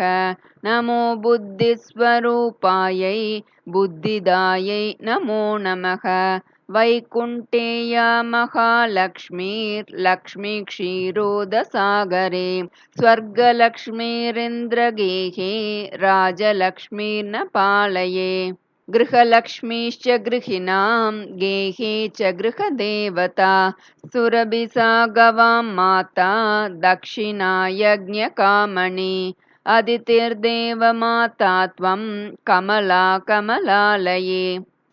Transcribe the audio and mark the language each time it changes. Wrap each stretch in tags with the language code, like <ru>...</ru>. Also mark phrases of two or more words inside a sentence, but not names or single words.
<sa>नमो बुद्धिस्वरूपायै बुद्धिदायै नमो नमः. वैकुण्ठेया महालक्ष्मीर् लक्ष्मी क्षीरोदसागरे. स्वर्गलक्ष्मीरिन्द्रगेहे राजलक्ष्मीर्न पालये. गृहलक्ष्मीश्च गृहिणां गेहे च गृहदेवता. सुरभिसा गवां माता दक्षिणा यज्ञकामणि. अदितिर्देवमाता त्वं कमला कमलालये.</sa>